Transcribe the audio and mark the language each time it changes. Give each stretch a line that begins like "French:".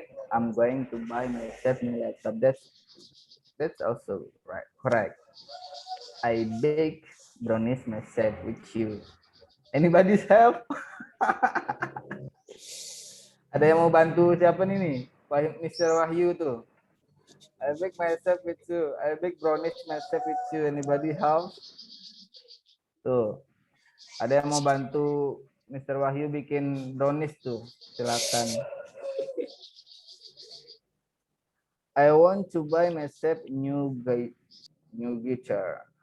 English: I'm going to buy myself new laptop. That's also right, correct. I bake brownies myself with you. Anybody's help?
Indonesian: Ada yang mau bantu siapa nih?
English: Mr. Wahyu tuh. I bake myself with you. I bake brownies myself with you. Anybody help?
Indonesian: Tuh. Ada yang mau bantu Mr. Wahyu bikin brownies tuh? Silakan.
English: I want to buy myself new guitar.